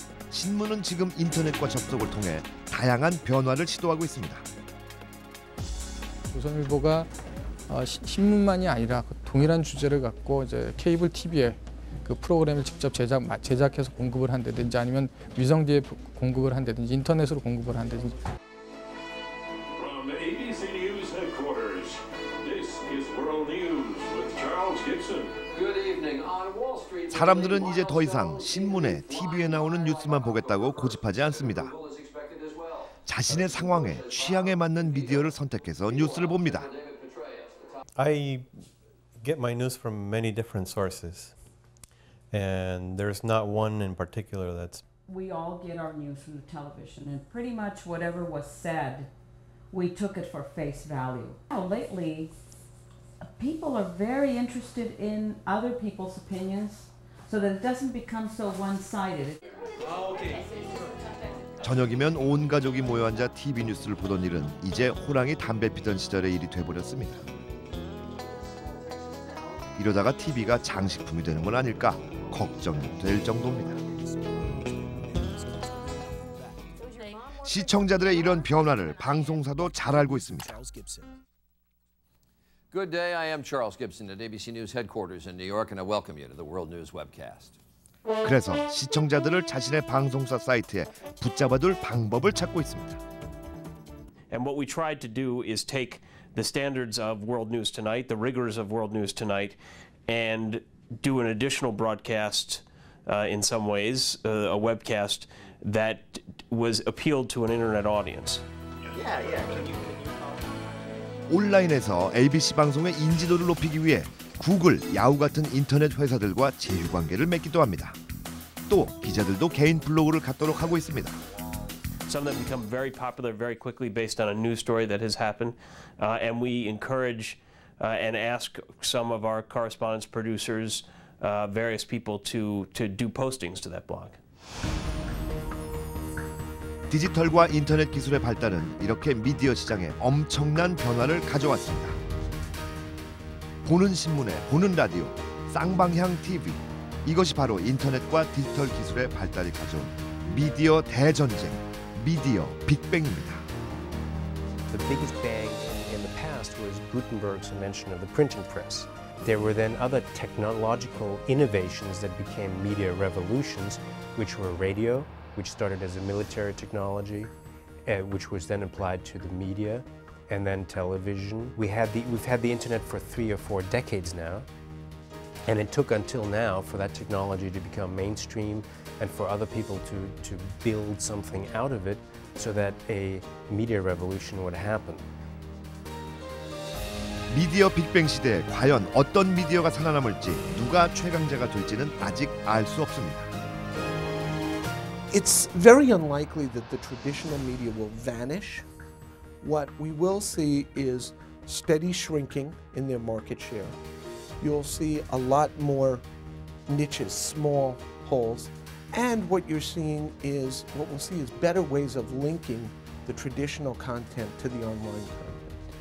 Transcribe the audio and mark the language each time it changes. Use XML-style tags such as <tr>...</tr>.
<ko>신문은 지금 인터넷과 접속을 통해 다양한 변화를 시도하고 있습니다. 조선일보가 신문만이 아니라 동일한 주제를 갖고 이제 케이블 TV에 그 프로그램을 직접 제작해서 공급을 한다든지 아니면 위성지에 공급을 한다든지 인터넷으로 공급을 한다든지.</ko> <en>From ABC News headquarters, this is World News with Charles Gibson. Good evening. On Wall Street.</en> <ko>사람들은 이제 더 이상 신문에, TV에 나오는 뉴스만 보겠다고 고집하지 않습니다. 자신의 상황에, 취향에 맞는 미디어를 선택해서 뉴스를 봅니다.</ko> <en>I get my news from many different sources. And there's not one in particular that's... We all get our news from the television, and pretty much whatever was said, we took it for face value. Lately, people are very interested in other people's opinions. so that it doesn't become so one-sided.</en> <ko>저녁이면 온 가족이 모여 앉아 TV 뉴스를 보던 일은 이제 호랑이 담배 피던 시절의 일이 돼버렸습니다. 이러다가 TV가 장식품이 되는 건 아닐까 걱정될 정도입니다. 시청자들의 이런 변화를 방송사도 잘 알고 있습니다.</ko> <en>Good day. I am Charles Gibson at ABC News headquarters in New York, and I welcome you to the World News webcast.</en> <ko>그래서 시청자들을 자신의 방송사 사이트에 붙잡아둘 방법을 찾고 있습니다.</ko> <en>And what we tried to do is take the standards of World News Tonight, the rigors of World News Tonight, and do an additional broadcast in some ways, a webcast that was appealed to an internet audience.</en> <ko>온라인에서 ABC 방송의 인지도를 높이기 위해 구글, 야후 같은 인터넷 회사들과 제휴 관계를 맺기도 합니다. 또 기자들도 개인 블로그를 갖도록 하고 있습니다.</ko> <en>Some of them become very popular very quickly based on a news story that has happened, and we encourage and ask some of our correspondence producers, various people to do postings to that blog.</en> <ko>디지털과 인터넷 기술의 발달은 이렇게 미디어 시장에 엄청난 변화를 가져왔습니다. 보는 신문에 보는 라디오, 쌍방향 TV, 이것이 바로 인터넷과 디지털 기술의 발달이 가져온 미디어 대전쟁, 미디어 빅뱅입니다.</ko> <en>The biggest bang in the past was Gutenberg's invention of the printing press. There were then other technological innovations that became media revolutions, which were radio, which started as a military technology, which was then applied to the media, and then television. We've had the internet for 3 or 4 decades now, and it took until now for that technology to become mainstream and for other people to build something out of it so that a media revolution would happen.</en> <ko>미디어 빅뱅 시대에 과연 어떤 미디어가 살아남을지, 누가 최강자가 될지는 아직 알 수 없습니다.</ko> <en>It's very unlikely that the traditional media will vanish. What we will see is steady shrinking in their market share. You'll see a lot more niches, small holes, and what we'll see is better ways of linking the traditional content to the online content.</en>